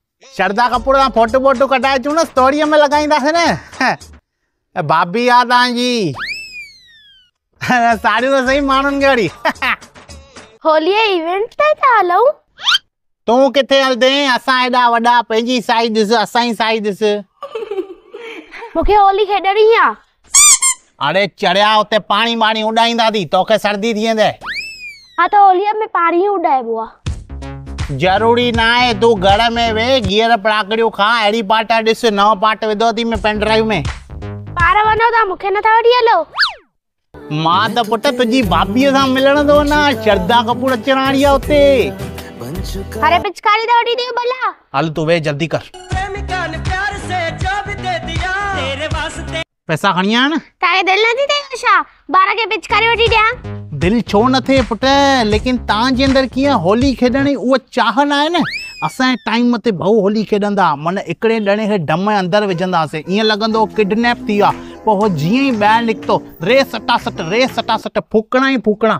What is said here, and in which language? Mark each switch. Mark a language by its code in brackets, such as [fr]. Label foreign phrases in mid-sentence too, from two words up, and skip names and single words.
[sd] श्रद्धा कपूर सां फोटो बोटो कढाए अचूं न, स्टोरीअ में लॻाईंदासीं न। भाभी आ तव्हांजी साड़ियूं त सही माण्हुनि खे वरी। होली इवेंट ते था हलूं। तूं किथे हलदे? असां एॾा वॾा, पंहिंजी साई ॾिस, असांजी साई ॾिस। मूंखे होली खेॾणी आ। अरे चढ़िया उते पाणी वाणी उॾाईंदा थी, तोखे सर्दी थी वेंदे। हाँ तो होलीअ में पाणी उॾाइबो आ। जरूरी ना है, तू घर में वे गियर पड़ाकड़ियूं खा। अहिड़ी पार्ट ॾिस, नओं पार्ट विधो थी मैं [en] pen drive [sd] में। पार वञो था, मूंखे नथा वठी हलो। मां त पुट तुंहिंजी भाभीअ सां मिलण थो वञा। श्रद्धा कपूर अचण वारी आहे उते। अरे पिचकारी त वठी ॾियो भला। हल तू वे जल्दी कर। पैसा खणी आ न। तव्हांखे दिलि नथी थिए छा ॿार खे पिचकारी वठी ॾियां? दिल छो न थे पुट, लेकिन तव्हांजे अंदर कीअं होली खेॾण जी उहा चाह न आहे न। असांजे टाइम ते भाऊ होली खेॾंदा, मन हिकिड़े ॼणे खे डम अंदरि विझंदासीं, ईअं लॻंदो किडनैप थी विया। पोइ हो जीअं ई ॿाहिरि निकितो, रे सटासट फूकणा ई फूकणा।